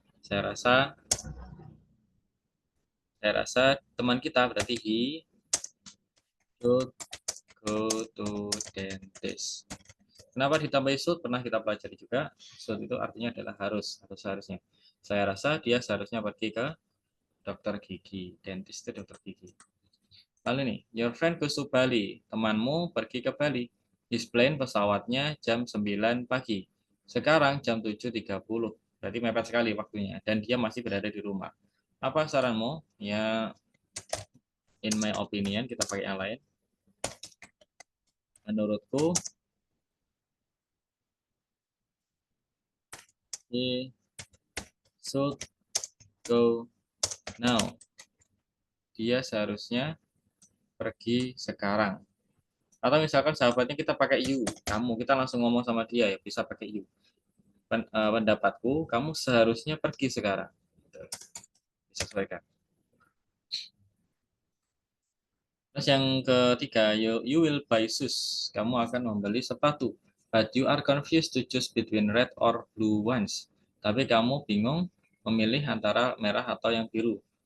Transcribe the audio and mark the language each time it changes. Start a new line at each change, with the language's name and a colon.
Indonesian: Saya rasa, teman kita berarti
English: he should go to dentist.
Indonesian: Kenapa ditambahi should? Pernah kita pelajari juga. Should itu artinya adalah harus atau seharusnya. Saya rasa dia seharusnya pergi ke dokter gigi. Dentist itu dokter gigi. Lalu nih,
English: your friend goes to Bali.
Indonesian: Temanmu pergi ke Bali.
English: His plane
Indonesian: pesawatnya jam 9 pagi. Sekarang jam 7.30. Berarti mepet sekali waktunya. Dan dia masih berada di rumah. Apa saranmu? Ya,
English: in my opinion,
Indonesian: kita pakai yang lain. Menurutku,
English: he should go now.
Indonesian: Dia seharusnya pergi sekarang. Atau misalkan sahabatnya kita pakai you, kamu, kita langsung ngomong sama dia ya, bisa pakai you. Pendapatku, kamu seharusnya pergi sekarang. Disesuaikan. Terus yang ketiga,
English: you will buy shoes.
Indonesian: Kamu akan membeli sepatu.
English: But you are confused to choose between red or blue ones.
Indonesian: Tapi kamu bingung memilih antara merah atau yang biru.